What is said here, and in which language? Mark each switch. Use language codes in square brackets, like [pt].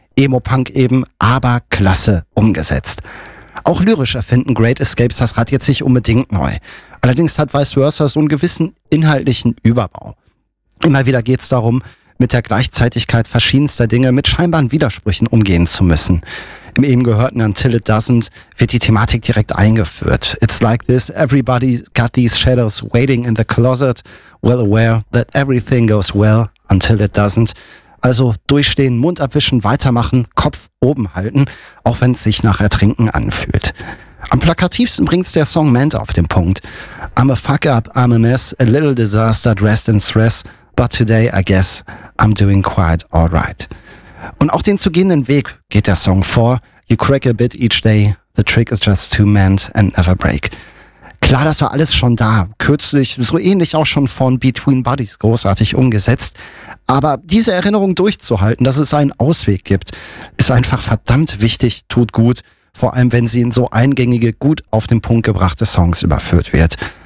[de] Emo-Punk eben, aber klasse umgesetzt. Auch lyrisch erfinden Great Escapes das Rad jetzt nicht unbedingt neu. Allerdings hat Vice Versa so einen gewissen inhaltlichen Überbau. Immer wieder geht's darum, mit der Gleichzeitigkeit verschiedenster Dinge mit scheinbaren Widersprüchen umgehen zu müssen. Im eben gehörten Until It Doesn't wird die Thematik direkt eingeführt. [en] It's like this, everybody got these shadows waiting in the closet, well aware that everything goes well until it doesn't. [de] Also durchstehen, Mund abwischen, weitermachen, Kopf oben halten, auch wenn es sich nach Ertrinken anfühlt. Am plakativsten bringt's der Song Mant auf den Punkt. [en] I'm a fuck up, I'm a mess, a little disaster dressed in stress, but today I guess I'm doing quite alright. [de] Und auch den zu gehenden Weg geht der Song vor. [en] You crack a bit each day, the trick is just to mend and never break. [de] Klar, das war alles schon da, kürzlich, so ähnlich auch schon von Between Buddies großartig umgesetzt. Aber diese Erinnerung durchzuhalten, dass es einen Ausweg gibt, ist einfach verdammt wichtig, tut gut, vor allem wenn sie in so eingängige, gut auf den Punkt gebrachte Songs überführt wird.